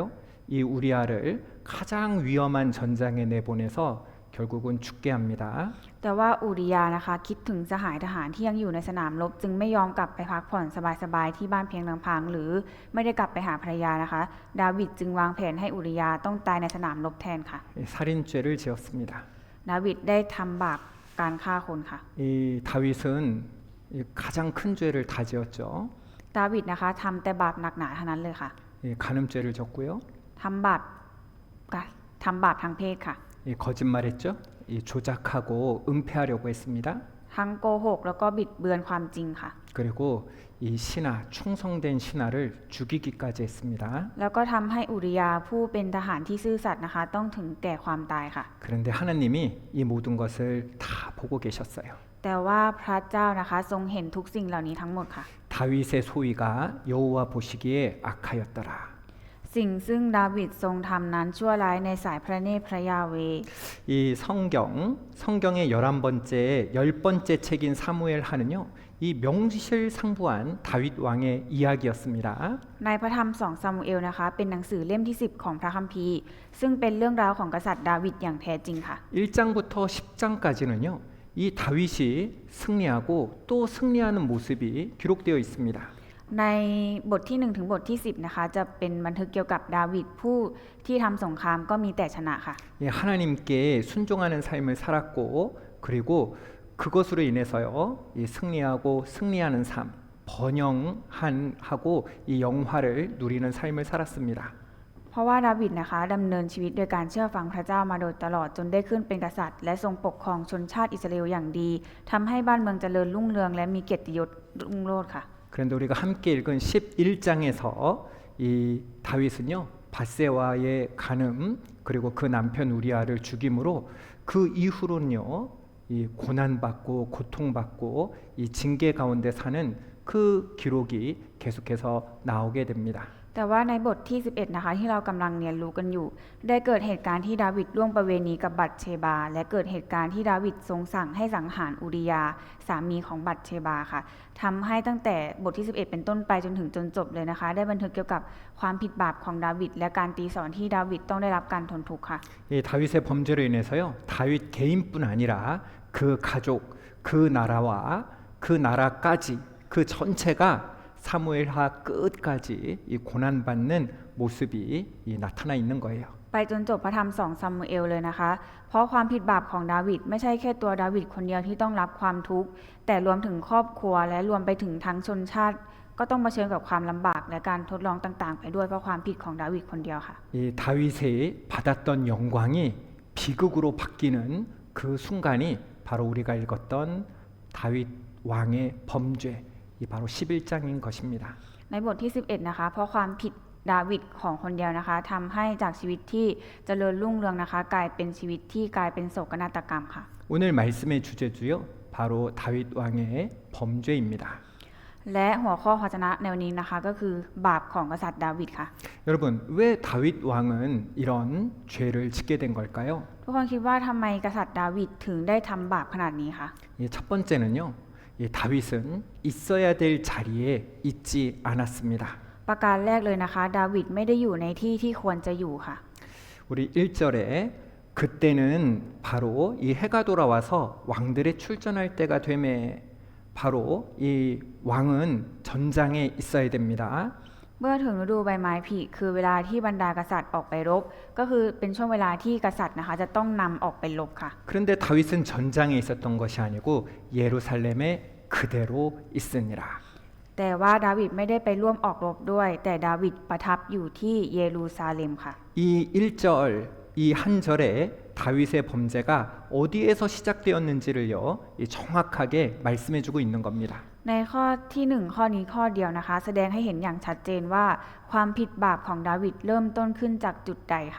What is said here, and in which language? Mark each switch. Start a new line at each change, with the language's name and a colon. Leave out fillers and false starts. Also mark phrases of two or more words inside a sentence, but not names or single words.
Korean: 이 우리아를 가장 위험한 전장에 내보내서 결국은 죽게 합니다.
Thai: แต่ว่าอุริยานะคะคิดถึงสหายทหารที่ยังอยู่ในสนามรบ จึงไม่ยอมกลับไปพักผ่อนสบายๆที่บ้านเพียงลำพังหรือไม่ได้กลับไปหาภรรยานะคะ ดาวิดจึงวางแผนให้อุริยาต้องตายในสนามรบแทนค่ะ
Korean: 살인죄를 지었습니다.
Thai: ดาวิดได้ทำบาปการฆ่าคนค่ะ
Korean: 이 다윗은 이 가장 큰 죄를 다 지었죠.
Thai: ดาวิดนะคะทำแต่บาปหนักหนาเท่านั้นเลยค่ะ
Korean: 이 간음죄를 졌고요.
Thai: ทำบาปทางเพศค่ะ
Korean: 이 거짓말했죠. 이 조작하고 은폐하려고 했습니다.
Thai: ทั้งโกหกแล้วก็บิดเบือนความจริงค่ะ
Korean: 그리고 이 신하 충성된 신하를 죽이기까지 했습니다.
Thai: แล้วก็ทำให้อุริยาผู้เป็นทหารที่ซื่อสัตย์นะคะ ต้องถึงแก่ความตายค่ะ
Korean: 그런데 하나님이 이 모든 것을 다 보고 계셨어요.
Thai: แต่ว่าพระเจ้านะคะทรงเห็นทุกสิ่งเหล่านี้ทั้งหมดค่ะ
Korean: 다윗의 소위가 여호와 보시기에 악하였더라.
Thai: สิ่งซึ่งดาวิดทรงทำนั้นชั่วร้ายในสายพระเนตรพระยาเวห์
Korean: 이 성경의 11번째 10번째 책인 사무엘하는요. 이 명실상부한 다윗 왕의 이야기였습니다.
Thai: ในพระธรรม2ซามูเอลนะคะเป็นหนังสือเล่มที่10ของพระคัมภีร์ ซึ่งเป็นเรื่องราวของกษัตริย์ดาวิดอย่างแท้จริงค่ะ
Korean: 1장부터 10장까지는요. 이 다윗이 승리하고 또 승리하는 모습이 기록되어 있습니다.
Thai: ในบทที่1ถึงบทที่10นะคะจะเป็นบันทึกเกี่ยวกับดาวิดผู้ที่ทำสงครามก็มีแต่ชนะค่ะ
Korean: 하나님께 순종하는 삶을 살았고 그리고 그것으로 인해서요, 이 승리하고 승리하는 삶, 번영하고 이 영화를 누리는 삶을 살았습니다.
Thai: เพราะว่าดาวิดนะคะดำเนินชีวิตโดยการเชื่อฟังพระเจ้ามาโดยตลอดจนได้ขึ้นเป็นกษัตริย์และทรงปกครองชนชาติอิสราเอลอย่างดีทำให้บ้านเมืองเจริญรุ่งเรืองและมีเกียรติยศรุ่งโรจน์ค่ะ
Korean: 그런데 우리가 함께 읽은 11장에서 이 다윗은요, 밧세와의 간음 그리고 그 남편 우리아를 죽임으로 그 이후로는요, 이 고난받고 고통받고 이 징계 가운데 사는 그 기록이 계속해서 나오게 됩니다.
Thai: แต่ว่าในบทที่ 11 นะคะที่เรากำลังเรียนรู้กันอยู่ได้เกิดเหตุการณ์ที่ดาวิดล่วงประเวณีกับบัตเชบาและเกิดเหตุการณ์ที่ดาวิดทรงสั่งให้สังหารอูริยาสามีของบัตเชบาค่ะทำให้ตั้งแต่บทที่ 11 เป็นต้นไปจนถึงจนจบเลยนะคะได้บันทึกเกี่ยวกับความผิดบาปของดาวิดและการตีสอนที่ดาวิดต้องได้รับการทนทุกข์ค่ะ
Korean: 이 다윗의 범죄로 인해서요, 다윗 개인뿐 아니라 그 가족, 그 나라와 그 나라까지 그 전체가 사무엘하 끝까지 이 고난받는 모습이 나타나 있는 거예요.
Thai: ไปจนจบพระธรรม2ซามูเอลเลยนะคะเพราะความผิดบาปของดาวิดไม่ใช่แค่ตัวดาวิดคนเดียวที่ต้องรับความทุกข์แต่รวมถึงครอบครัวและรวมไปถึงทั้งชนชาติก็ต้องเผชิญกับความลำบากและการทดลองต่างๆไปด้วยเพราะความผิดของดาวิดคนเดียวค่ะ
Korean: 이 다윗이 받았던 영광이 비극으로 바뀌는 그 순간이 바로 우리가 읽었던 다윗 왕의 범죄, 이 바로 11장인 것입니다.
Thai: ในบทที่ 11 นะคะเพราะความผิดดาวิดของคนเดียวนะคะทำให้จากชีวิตที่เจริญรุ่งเรืองนะคะกลายเป็นชีวิตที่กลายเป็นโศกนาฏกรรมค่ะ
Korean: 오늘 말씀의 주제도요, 바로 다윗 왕의 범죄입니다.
Thai: และหัวข้อพระวจนะในวันนี้นะคะก็คือบาปของกษัตริย์ดาวิดค่ะ
Korean: 여러분, 왜 다윗 왕은 이런 죄를 짓게 된 걸까요?
Thai: ทุกคนคิดว่าทำไมกษัตริย์ดาวิดถึงได้ทำบาปขนาดนี้คะ
Korean: 첫 번째는요, 이 다윗은 있어야 될 자리에 있지 않았습니다.
Thai: ประการแรกเลยนะคะดาวิดไม่ได้อยู่ในที่ที่ควรจะอยู่ค่ะ
Korean: 우리 1절에 그때는 바로 이 해가 돌아와서 왕들의 출전할 때가 되매 바로 이 왕은 전장에 있어야 됩니다.
Thai: เมื่อถึงฤดูใบไม้ผลิคือเวลาที่บรรดากษัตริย์ออกไปรบก็คือเป็นช่วงเวลาที่กษัตริย์นะคะจะต้องนำออกไปรบค่ะ
Korean: 그런데 다윗은 전장에 있었던 것이 아니고 예루살렘에 그대로 있으니라.
Thai: แต่ว่าดาวิดไม่ได้ไปร่วมออกรบด้วย แต่ดาวิดประทับอยู่ที่เยรูซาเล็มค่ะ
Korean: 이 1절, 이 한 절에 다윗의 범죄가 어디에서 시작되었는지를요, 정확하게 말씀해주고 있는 겁니다.
Thai: ในข้อที่1ข้อนี้ข้อเดียวนะคะแสดงให้เห็นอย่างชัดเจนว่าความผิดบาปของดาวิดเริ่มต้นขึ้นจากจุดใดค่ะ